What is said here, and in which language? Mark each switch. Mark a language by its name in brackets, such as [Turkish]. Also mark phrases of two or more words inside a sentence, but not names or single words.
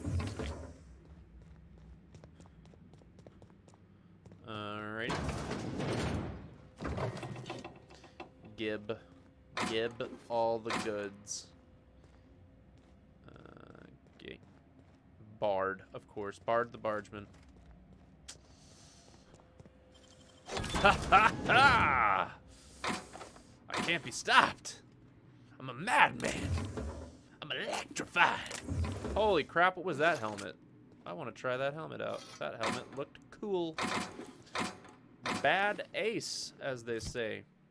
[English] Alright. Gib all the goods. Okay. Bard, of course. Bard the Bargeman. Ha ha ha! I can't be stopped. I'm a madman. I'm electrified. Holy crap, what was that helmet? I want to try that helmet out. That helmet looked cool. Bad ace, as they say.